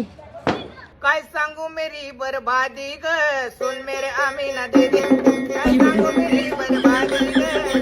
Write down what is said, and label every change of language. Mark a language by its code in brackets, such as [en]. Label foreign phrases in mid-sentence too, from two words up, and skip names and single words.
[mr] काय सांगू [hi] मेरी बर्बादी ग, सुन मेरे आमीना दे दे. [mr] काय सांगू [hi] मेरी बर्बादी ग,